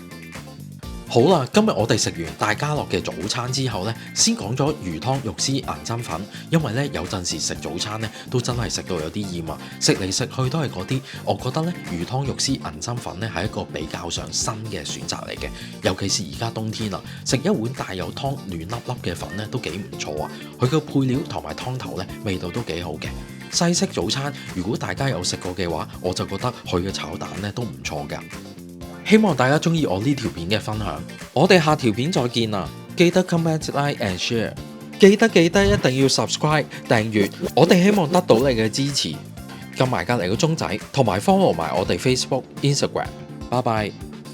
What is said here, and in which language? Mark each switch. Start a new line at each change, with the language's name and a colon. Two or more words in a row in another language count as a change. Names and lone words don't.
Cantonese: 好啦，今日我哋食完大家樂嘅早餐之後呢，先講咗魚湯肉絲銀針粉，因為呢，有陣時食早餐呢都真係食到有啲厭啊，食嚟食去都係嗰啲，我覺得呢，魚湯肉絲銀針粉呢係一個比較上新嘅選擇嚟嘅，尤其是而家冬天啊，食一碗帶有湯暖粒粒嘅粉呢都幾唔錯啊，佢嘅配料同埋湯頭呢味道都幾好嘅。西式早餐如果大家有食過嘅話，我就覺得佢嘅炒蛋呢都唔錯㗎。希望大家中意我呢條片嘅分享，我哋下條片再見啦！記得
English: comment like and share，
Cantonese: 記得一定要 subscribe 訂閱，我哋希望得到你嘅支持，撳埋隔離個鐘仔，同埋 follow 埋我哋 Facebook、Instagram，拜拜。